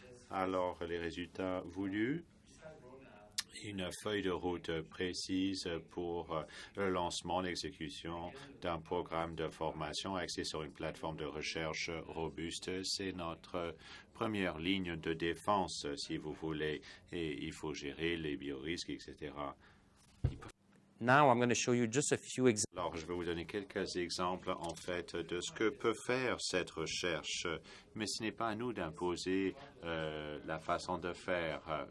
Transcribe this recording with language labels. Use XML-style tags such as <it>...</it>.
<fr>Alors, les résultats voulus. Une feuille de route précise pour le lancement, l'exécution d'un programme de formation axé sur une plateforme de recherche robuste. C'est notre première ligne de défense, si vous voulez, et il faut gérer les biorisques, etc.</fr> <en>Now, I'm going to show you just a few examples.</en> <fr>Alors, je vais vous donner quelques exemples, en fait, de ce que peut faire cette recherche, mais ce n'est pas à nous d'imposer la façon de faire.</fr>